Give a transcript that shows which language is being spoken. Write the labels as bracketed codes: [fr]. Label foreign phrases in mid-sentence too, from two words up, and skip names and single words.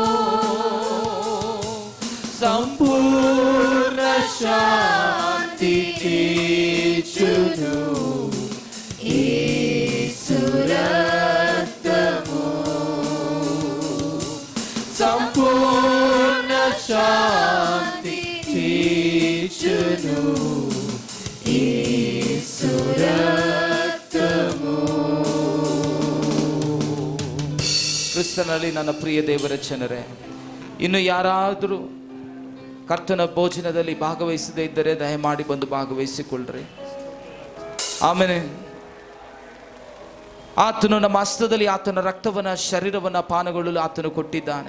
[te] సంపూర్ణ శాంతి చేయును యేసు రక్తము సంపూర్ణ శాంతి చేయును యేసు ರಕ್ತಮು. [kn] ಕ್ರಿಸ್ತನಲ್ಲಿ ನನ್ನ ಪ್ರಿಯ ದೇವರ ಜನರೇ, ಇನ್ನು ಯಾರಾದರೂ ಕರ್ತನ ಭೋಜನದಲ್ಲಿ ಭಾಗವಹಿಸದೇ ಇದ್ದರೆ ದಯಮಾಡಿ ಬಂದು ಭಾಗವಹಿಸಿಕೊಳ್ಳ್ರಿ. ಆಮೇಲೆ ಆತನು ನಮ್ಮ ಹಸ್ತದಲ್ಲಿ ಆತನ ರಕ್ತವನ್ನ ಶರೀರವನ್ನ ಪಾನಗೊಳ್ಳಲು ಆತನು ಕೊಟ್ಟಿದ್ದಾನೆ.